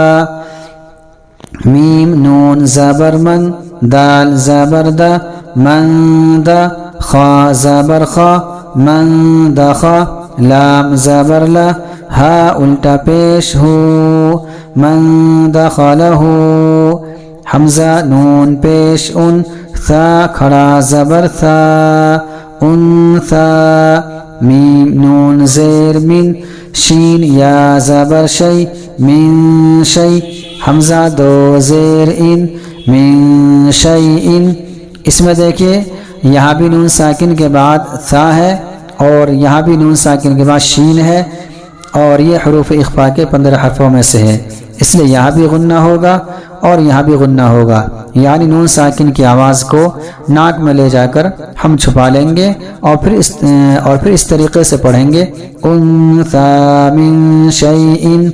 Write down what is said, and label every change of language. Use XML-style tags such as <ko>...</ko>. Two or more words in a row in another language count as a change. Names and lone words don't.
<ur>میم نون زبر من دال زبر دا من دا خا زبر خا من دخا لام زبر لا ہا الٹا پیش ہو من دخلہ حمزہ نون پیش ان ثا کھڑا زبر ثا انثا میم نون زیر من شین یا زبر شی من شی حمزہ دو زیر ان من شیء اس میں دیکھیے یہاں بھی نون ساکن کے بعد ثا ہے اور یہاں بھی نون ساکن کے بعد شین ہے اور یہ حروف اخفاء کے 15 حرفوں میں سے ہے، اس لیے یہاں بھی غنہ ہوگا اور یہاں بھی غنہ ہوگا، یعنی نون ساکن کی آواز کو ناک میں لے جا کر ہم چھپا لیں گے اور پھر اس طریقے سے پڑھیں گے</ur> <ar>انثا من شیء</ar>